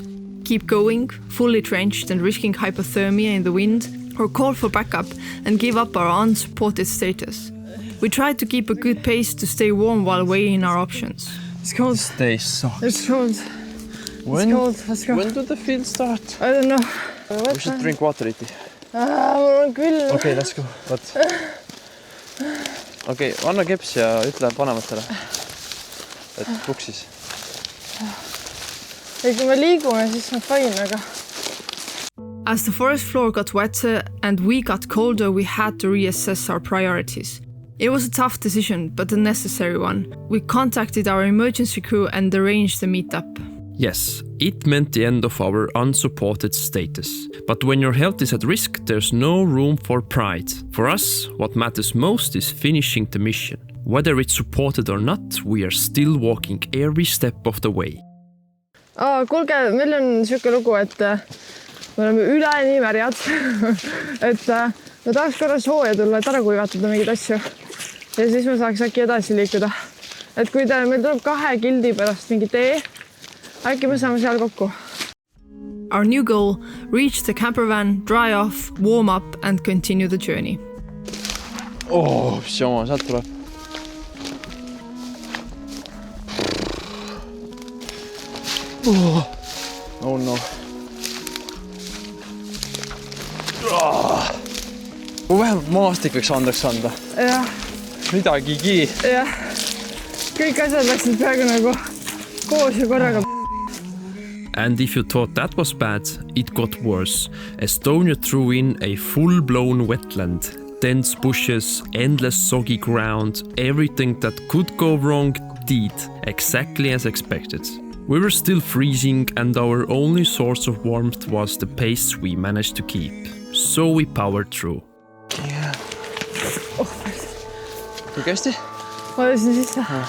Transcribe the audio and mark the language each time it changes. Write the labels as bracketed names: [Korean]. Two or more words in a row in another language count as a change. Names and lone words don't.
[English] Keep going, fully drenched and risking hypothermia in the wind, or call for backup and give up our unsupported status. We tried to keep a good pace to stay warm while weighing our options. It's cold. Stay soft. It's cold. When, it's cold. Let's go. When do the field start? I don't know. We should drink water, Iti. [Estonian] Mul on küll. [English] Okay, let's go. [Estonian] Okay, anna keps ja ütle vanematele, et puksis. Ja kui me liigume, siis on fine, aga... [English] As the forest floor got wetter and we got colder, we had to reassess our priorities. It was a tough decision, but a necessary one. We contacted our emergency crew and arranged the meetup. Yes, it meant the end of our unsupported status. But when your health is at risk, there's no room for pride. For us, what matters most is finishing the mission. Whether it's supported or not, we are still walking every step of the way. [Estonian] Kuulge, meil on siuke lugu, et me oleme üle nii märjad, et me tahaks korra sooja tulla, et ära kuivatada mingeid asju. Ja siis me saaks äkki edasi liikuda. Et kui meil tuleb 2 gildi pärast mingi tee, äkki me saame seal kokku. [English] Our new goal: reach the camper van, dry off, warm up and continue the journey. [Estonian] Mis jama, sealt tuleb. [English] Oh no. [Estonian] Kui vähemalt maastik võiks andeks anda. Jah. Midagigi. Jah. Kõik asjad läksid peaaegu nagu koos ja korraga. [English] And if you thought that was bad, it got worse. Estonia threw in a full-blown wetland. Dense bushes, endless soggy ground, everything that could go wrong did, exactly as expected. We were still freezing and our only source of warmth was the pace we managed to keep. So we powered through. Yeah. [Estonian] Kui kästi? Ma olin sisse.